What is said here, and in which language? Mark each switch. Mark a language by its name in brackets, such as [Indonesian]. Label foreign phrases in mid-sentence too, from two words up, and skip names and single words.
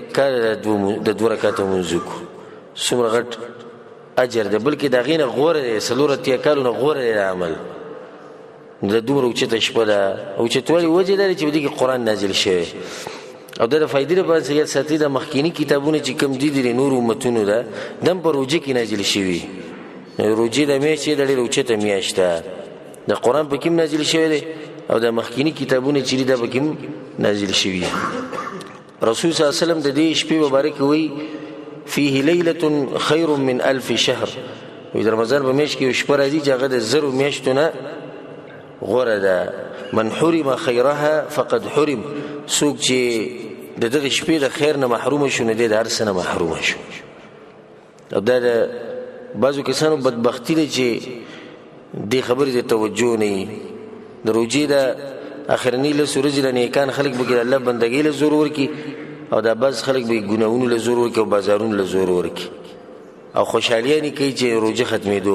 [Pashto] کاله د 2 رکعاته لمونځ وکړو څومره غټ اجر ده بلکې د هغې نه غوره دی 4 کالونه غوره دی د عمل د دومره اوچته شپه ده اوچتوالي وجه لري چې په دې کې قرآن نازل شوی او د فائدې لپاره چې یاد ساتي د مخکینی کتابونه چې کوم دي د نور امتونو ده دم په روجه کې نازل شوی روجې د میاشت د ډېر اوچته میاشت ده د قرآن په کې نازل شوی دی او د مخکینی کتابونه چې دا په کې نازل شوي رسول [Arabic] صلی الله علیه وسلم [Pashto] د دې شپې مبارک وی [Arabic] فيه ليله خير من 1000 شهر [Pashto] وی د رمضان په میاشت کې شپه راځي چې هغه د زرو میاشتو نه غوره ده [Arabic] من حرم خيرها فقد حرم [Pashto] څوک چې د دغه شپې د خیر نه محروم شو نه دی د هر څه نه محروم شو او دا د بعضو کسانو بدبختی ده چې دې خبرې ته توجه نه وي د روجې د اخرنی له سورج له نیکان خلک به الله بندګۍ له زور ورکي او دا بعض خلک به ګناهونو له زور ورکي او بازارونو له زور ورکي او خوشحالیه نه کوي چې روجه ختمېدو